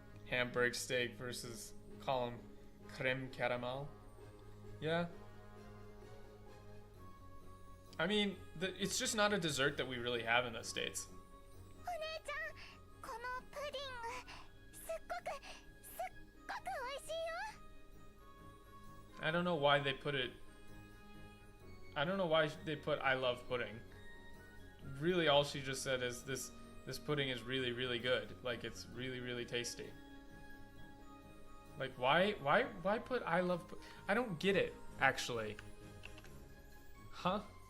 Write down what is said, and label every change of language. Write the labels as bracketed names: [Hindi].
[English] Hamburg steak versus column creme caramel. Yeah. I mean, it's just not a dessert that we really have in the States. [Japanese] お姉ちゃん、このプディング、すっごく美味しいよ。 [English] I don't know why they put it. I don't know why they put I love pudding. Really, all she just said is this pudding is really, really good. Like, it's really, really tasty. Like, why put I love I don't get it, actually. Huh?